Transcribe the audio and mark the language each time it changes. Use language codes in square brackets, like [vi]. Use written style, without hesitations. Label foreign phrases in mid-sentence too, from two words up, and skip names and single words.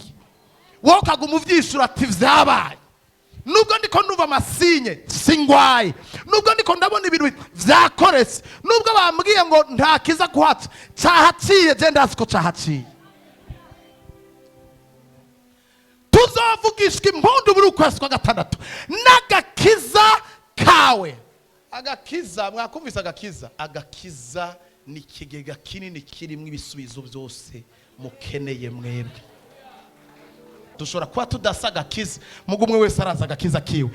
[rn] Wowe ukaguma uvyishura ati vyabaye. Nubwo ndiko numva amasinye singwaye, nubwo ndiko ndabona ibintu vyakoretse, nubwo bambwiye ngo ntakiza kuhatsa, cyahaciye je ndazi ko cyahaciye. Tuzovugishwa impundu muri ukwezi kwa gatandatu n'agakiza kawe. Agakiza, mwakumvise agakiza? Agakiza ni ikigega kinini kirimo ibisubizo byose mukeneye mwebwe. Dushobora kuba tudasa agakiza, mugumwe wese araza agakiza kiwe.